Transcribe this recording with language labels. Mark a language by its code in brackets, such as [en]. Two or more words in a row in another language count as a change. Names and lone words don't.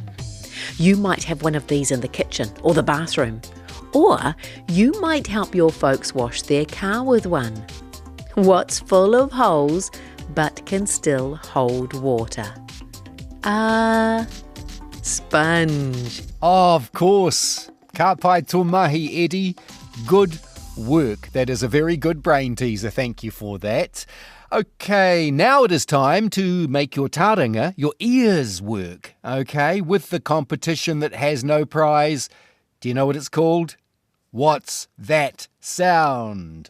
[en] You might have one of these in the kitchen or the bathroom. Or you might help your folks wash their car with one. What's full of holes but can still hold water? Sponge. Oh, of course. [mi] Ka pai tō mahi, Eddie. [en] Good work. That is a very good brain teaser. Thank you for that. Okay, now it is time to make your tauranga, your ears work, okay, with the competition that has no prize. Do you know what it's called? What's that sound?